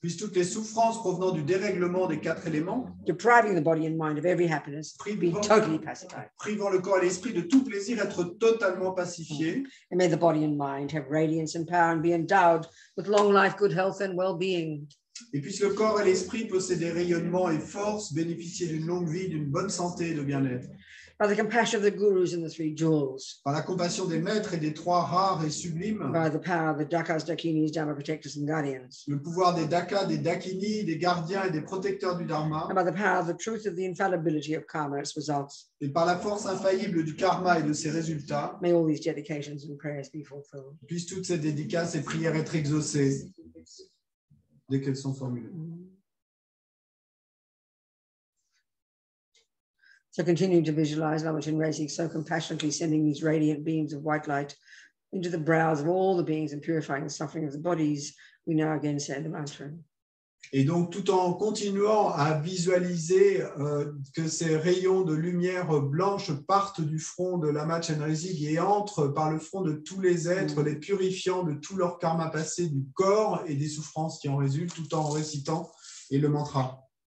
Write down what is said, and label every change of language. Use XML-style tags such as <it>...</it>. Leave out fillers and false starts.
<fr>Puissent toutes les souffrances provenant du dérèglement des 4 éléments,</fr> <en>depriving the body and mind of every happiness, be totally pacified.</en> <fr>privant le corps et l'esprit de tout plaisir, être totalement pacifiés.</fr> <en>And may the body and mind have radiance and power and be endowed with long life, good health, and well-being.</en> <fr>Et puisse le corps et l'esprit posséder rayonnement et force, bénéficier d'une longue vie, d'une bonne santé et de bien-être.</fr> <en>By the compassion of the gurus and the three jewels,</en> <fr>Par la compassion des maîtres et des 3 rares et sublimes,</fr> <en>by the power of the Dakas, Dakinis, Dharma protectors and guardians,</en> <fr>le pouvoir des Dakas, des Dakini, des gardiens et des protecteurs du Dharma,</fr> <en>and by the power of the truth of the infallibility of karma, its results,</en> <fr>et par la force infaillible du karma et de ses résultats,</fr> <en>may all these dedications and prayers be fulfilled.</en> <fr>puissent toutes ces dédicaces et prières être exaucées dès qu'elles sont formulées.</fr> <en>So continue to visualize Lama Chenrezig so compassionately sending these radiant beams of white light into the brows of all the beings and purifying the suffering of the bodies. We now again say the mantra.</en> <fr>Et donc, tout en continuant à visualiser que ces rayons de lumière blanche partent du front de Lama Chenrezig et entrent par le front de tous les êtres, les purifiant de tout leur karma passé du corps et des souffrances qui en résultent, tout en récitant et le mantra.</fr>